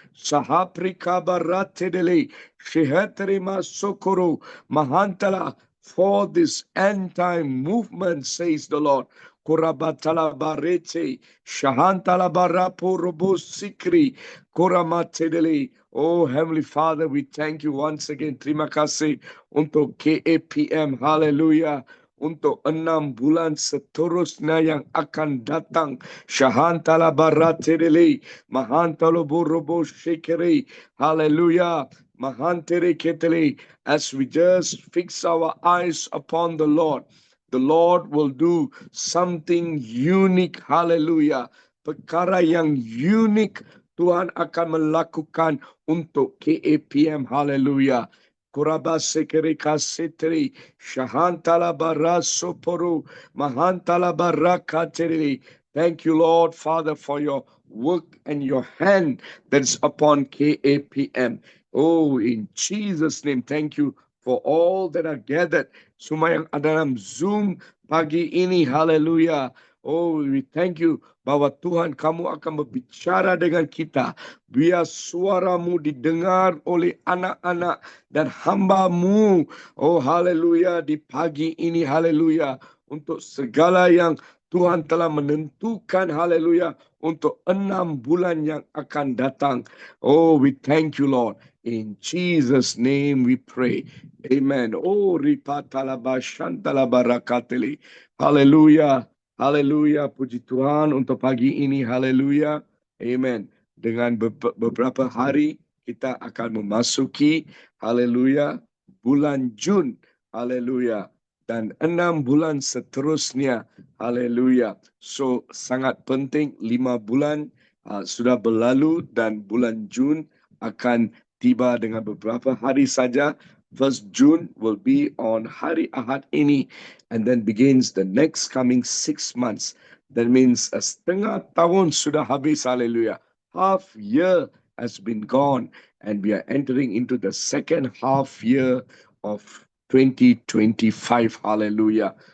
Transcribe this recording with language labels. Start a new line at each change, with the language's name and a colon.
English: Sahapri kabaratedele, shihatrima sokoro, mahantala, for this end time movement, says the Lord. Kurabatala barete, shahantala barapo robo sikri, kuramatedele. Oh, Heavenly Father, we thank you once again.
Malay: Terima kasih untuk KAPM. Hallelujah. Untuk 6 bulan seterusnya yang akan datang. Shahantala baratedele, mahantalo borobo shekere. Hallelujah. Mahantere ketele.
English: As we just fix our eyes upon the Lord will do something unique. Hallelujah.
Malay: Perkara yang unik Tuhan akan melakukan untuk KAPM. Hallelujah. Kurabase kasetri, shahantala barasoporo, mahantala barakateri.
English: Thank you, Lord, Father, for your work and your hand that's upon KAPM. Oh, in Jesus' name, thank you for all that are gathered.
Malay: Semua yang ada dalam Zoom pagi ini, haleluya.
English: Oh, we thank you
Malay: bahwa Tuhan kamu akan berbicara dengan kita. Biar suaramu didengar oleh anak-anak dan hamba-Mu. Oh, haleluya, di pagi ini, haleluya. Untuk segala yang Tuhan telah menentukan, haleluya, untuk 6 bulan yang akan datang.
English: Oh, we thank you, Lord. In Jesus' name we pray. Amen. Oh, ripatalaba shantalaba rakateli. Haleluya. Haleluya.
Malay: Puji Tuhan untuk pagi ini. Haleluya. Amen. Dengan beberapa hari kita akan memasuki, haleluya, bulan Jun. Haleluya. Dan 6 bulan seterusnya. Haleluya. So, sangat penting 5 bulan sudah berlalu dan bulan Jun akan tiba dengan beberapa hari saja.
English: 1 June will be on
Malay: hari Ahad ini,
English: and then begins the next coming 6 months. That means a
Malay: setengah tahun sudah habis, hallelujah.
English: Half year has been gone, and we are entering into the second half year of 2025, hallelujah.